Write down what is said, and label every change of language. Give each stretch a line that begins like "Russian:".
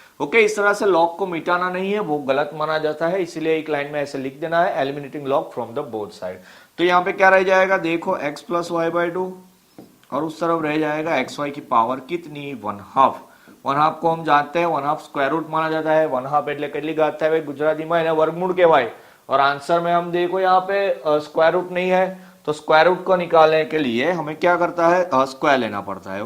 Hindi: Okay, इस तरह से लॉग को मिटाना नहीं है, वो गलत माना जाता है, इसलिए एक लाइन में ऐसे लिख देना है eliminating log from the both side. तो यहाँ पे क्या रह जाएगा, देखो x प्लस वाई बाई 2 और उस तरफ रह जाएगा एक्स वाई की पावर कितनी, 1/2। 1/2 को हम जानते हैं 1/2 स्क्वायर रूट माना जाता है।
Gujarati: 1/2 એટલે કેટલી ઘાત થાય गुजराती में એને वर्गमूल કહેવાય।
Hindi: और आंसर में हम देखो यहाँ पे स्क्वायर रूट नहीं है, तो स्क्वायर रूट को निकालने के लिए हमें क्या करता है, स्क्वायर लेना पड़ता है।